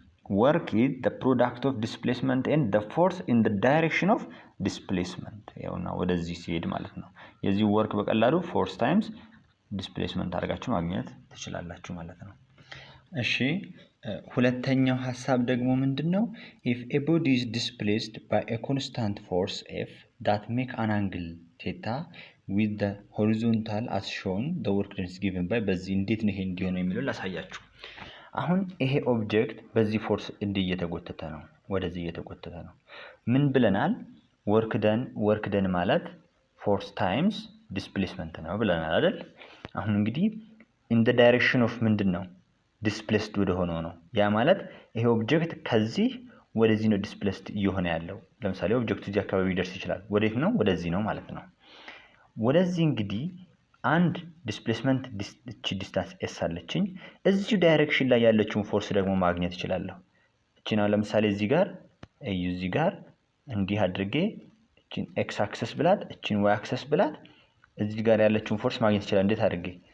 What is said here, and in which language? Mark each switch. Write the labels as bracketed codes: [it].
[en] work is the product of displacement and the force in the direction of displacement። [am] ያውና ወደዚህ ሲሄድ ማለት ነው። የዚህ ወርክ በቀላሉ ፎርስ ታይምስ ዲስፕሌስመንት አድርጋችሁ ማግኘት ትችላላችሁ ማለት ነው። እሺ ሁለተኛው ሐሳብ ደግሞ ምንድነው? [en] if a body is displaced by a constant force f that make an angle theta with the horizontal as shown the work done is given by [am] በዚህ እንዴት ነው ይሄ እንዲሆነው የሚለው ላሳያችሁ። አሁን ይሄ ኦብጀክት በዚህ ፎርስ እየተጎተተ ነው፣ ወደዚህ እየተጎተተ ነው። ምን ብለናል? ወርክ ደን ማለት ፎርስ ታይምስ ዲስፕሌስመንት ነው ብለናል አይደል? አሁን እንግዲህ [en] in the direction of [am] ምንድነው? ዲስፕሌስድ ወደ ሆነው ነው። ያ ማለት ይሄ ኦብጀክት ከዚህ ወደዚህ ነው ዲስፕሌስድ እየሆነ ያለው። ለምሳሌ ኦብጀክቱ እዚህ አካባቢ ሊደርስ ይችላል። ወዴት ነው? ወደዚህ ነው ማለት ነው። ወደዚህ እንግዲህ አንድ ዲስፕሌስመንት ዲስታንስ ኤስ አለችኝ። እዚሁ ዳይሬክሽን ላይ ያለችውን ፎርስ ደግሞ ማግኘት እችላለሁ። እቺን አሁን ለምሳሌ እዚህ ጋር እንዲህ አድርጌ እቺን ኤክስ አክሰስ ብላት፣ እቺን ዋይ አክሰስ ብላት እዚህ ጋር ያለችውን ፎርስ ማግኘት ይችላል። እንዴት አድርጌ?